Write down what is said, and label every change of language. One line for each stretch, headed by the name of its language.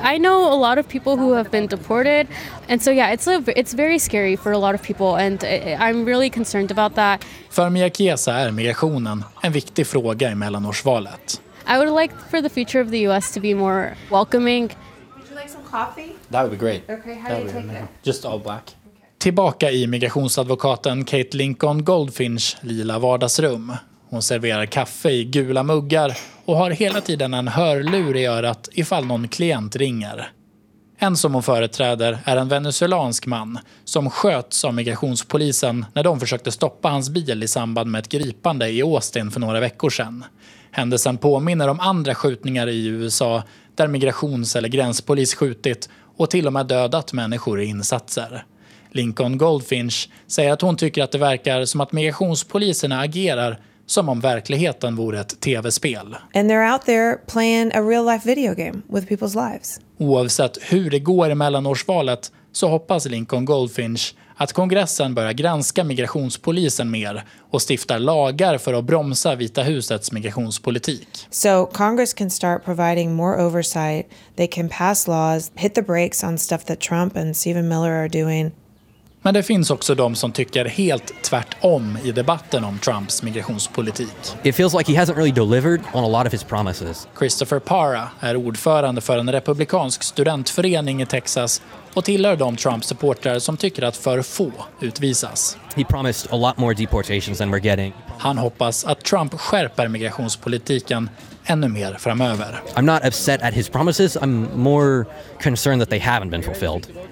English: I know a lot of people who have been deported and so yeah it's very scary for a lot of people and I'm really concerned about that.
Swedish: För Mia Chiesa är migrationen en viktig fråga i mellanårsvalet.
English: I would like for the future of the US to be more welcoming. Would you like some coffee? That would be great. Okay, how do you take it? Just all black. Okay.
Swedish: Tillbaka i migrationsadvokaten Kate Lincoln Goldfinchs lila vardagsrum. Hon serverar kaffe i gula muggar och har hela tiden en hörlur i örat ifall någon klient ringer. En som hon företräder är en venezuelansk man som sköts av migrationspolisen när de försökte stoppa hans bil i samband med ett gripande i Austin för några veckor sedan. Händelsen påminner om andra skjutningar i USA där migrations- eller gränspolis skjutit och till och med dödat människor i insatser. Lincoln Goldfinch säger att hon tycker att det verkar som att migrationspoliserna agerar som om verkligheten vore ett tv-spel.
English: And they're out there playing a real life video game with people's lives.
Swedish: Oavsett hur det går i mellanårsvalet så hoppas Lincoln Goldfinch att kongressen börjar granska migrationspolisen mer och stiftar lagar för att bromsa Vita husets migrationspolitik.
English: So Congress can start providing more oversight. They can pass laws, hit the brakes on stuff that Trump and Stephen Miller are doing.
Swedish: Men det finns också de som tycker helt tvärtom i debatten om Trumps migrationspolitik.
English: It feels like he hasn't really delivered on a lot of his promises.
Swedish: Christopher Parra är ordförande för en republikansk studentförening i Texas och tillhör de Trump-supportrar som tycker att för få utvisas.
English: He promised a lot more deportations than we're getting.
Swedish: Han hoppas att Trump skärper migrationspolitiken ännu mer framöver.
English: I'm not upset at his promises, I'm more concerned that they haven't been fulfilled.